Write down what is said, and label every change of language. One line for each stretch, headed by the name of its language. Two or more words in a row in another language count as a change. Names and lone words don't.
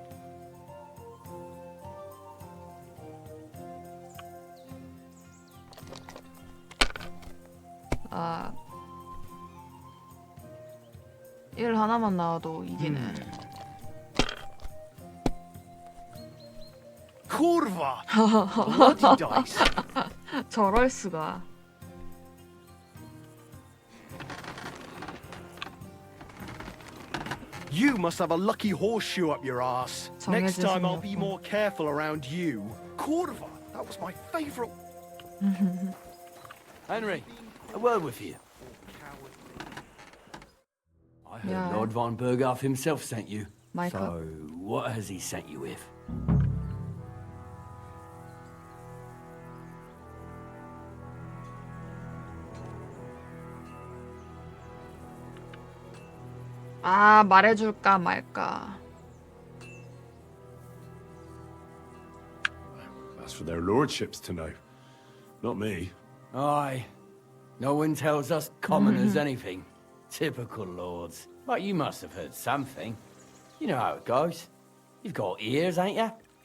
Korean: 아, 1 하나만 나와도 이기네.
English: Kurva! Bloody dice!
Korean: 저럴 수가.
English: You must have a lucky horseshoe up your ass. Next time I'll be more careful around you. Kurva! That was my favourite. Henry, a word with you. I heard Lord von Berghoff himself sent you. Michael. So, what has he sent you with?
Korean: 아, 말해줄까 말까.
English: That's for their lordships to know, not me. Aye. No one tells us commoners anything. Typical lords. But you must have heard something. You know how it goes. You've got ears, ain't you?